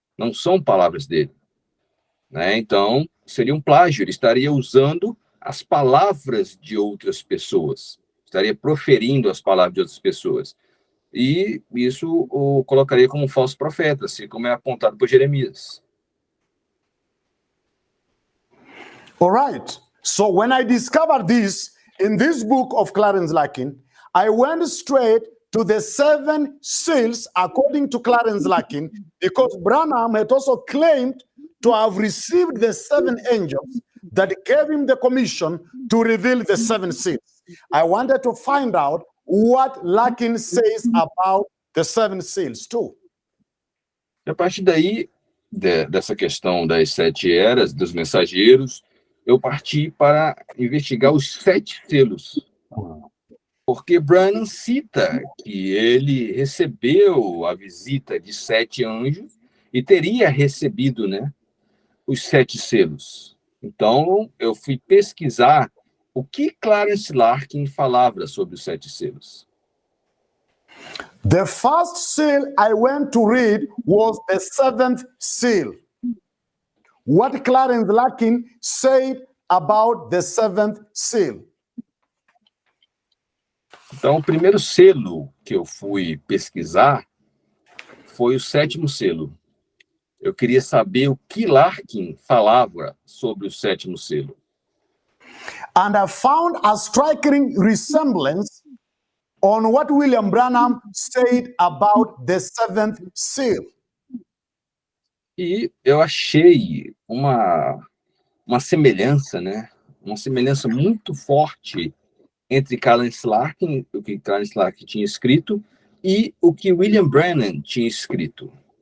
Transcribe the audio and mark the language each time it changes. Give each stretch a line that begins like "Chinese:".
Portuguese: Não são palavras dele. Né? Então, seria um plágio. Ele estaria usando as palavras de outras pessoas. Estaria proferindo as palavras de outras pessoas. E isso o colocaria como um falso profeta, assim como é apontado por Jeremias.
English: All right. So when I discovered this in this book of Clarence Larkin, I went straight to the 7 seals according to Clarence Larkin, because Branham had also claimed to have received the 7 angels that gave him the commission to reveal the 7 seals. I wanted to find out what Larkin says about the 7 seals too.
Portuguese: E a partir daí, dessa questão das 7 eras, dos mensageiros, eu parti para investigar os 7 selos. Porque Branham cita que ele recebeu a visita de 7 anjos e teria recebido, né, os 7 selos. Então, eu fui pesquisar o que Clarence Larkin falava sobre os 7 selos.
English: The first seal I went to read was the 7th seal. What Clarence Larkin said about the 7th seal.
Portuguese: Então, o primeiro selo que eu fui pesquisar foi o 7º selo. Eu queria saber o que Larkin falava sobre o 7º selo.
English: And I found a striking resemblance on what William Branham said about the 7th seal.
Portuguese: E eu achei uma semelhança, né? Uma semelhança muito forte entre Clarence Larkin, o que Clarence Larkin tinha escrito, e o que William Branham tinha escrito.